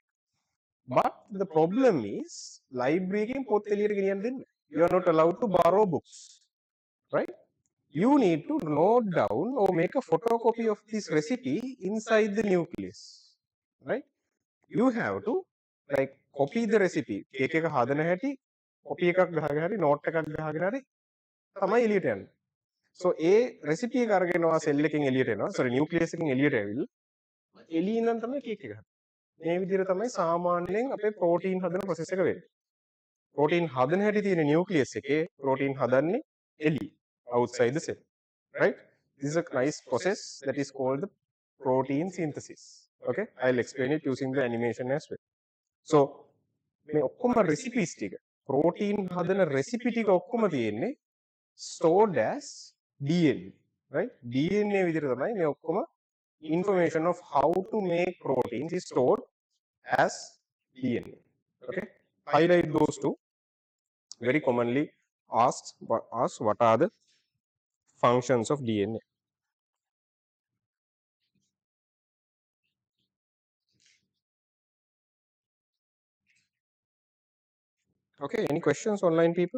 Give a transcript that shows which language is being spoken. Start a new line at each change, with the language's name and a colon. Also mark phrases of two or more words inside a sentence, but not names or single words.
English: But the problem is, library you are not allowed to borrow books, right? You need to note down or make a photocopy of this recipe inside the nucleus, right? You have to like copy the recipe.
Sinhala: Cake එක හදන හැටි copy එකක් ගහගෙන හරි note එකක් ගහගෙන හරි තමයි එළියට යන්නේ. So ඒ recipe එක අරගෙන ආ cell එකෙන් එළියට එනවා. sorry nucleus එකෙන් එළියට ඇවිල්ලා එළිය ඉඳන් තමයි cake එක හදන්නේ. මේ විදිහට තමයි සාමාන්‍යයෙන් අපේ protein හදන process එක වෙන්නේ. protein හදන හැටි තියෙන nucleus එකේ protein හදන්නේ එළිය
English: outside the cell, right? This is a nice process that is called the protein synthesis. Okay, I'll explain it using the animation as well.
Sinhala: So මේ ඔක්කොම recipes ටික protein හදන recipe ටික ඔක්කොම තියෙන්නේ
English: stored as DNA, right? DNA
Sinhala: විදිහට තමයි මේ ඔක්කොම
English: information of how to make proteins is stored as DNA. Okay, highlight those two. Very commonly asked what are the functions of DNA. Okay, any questions online, people?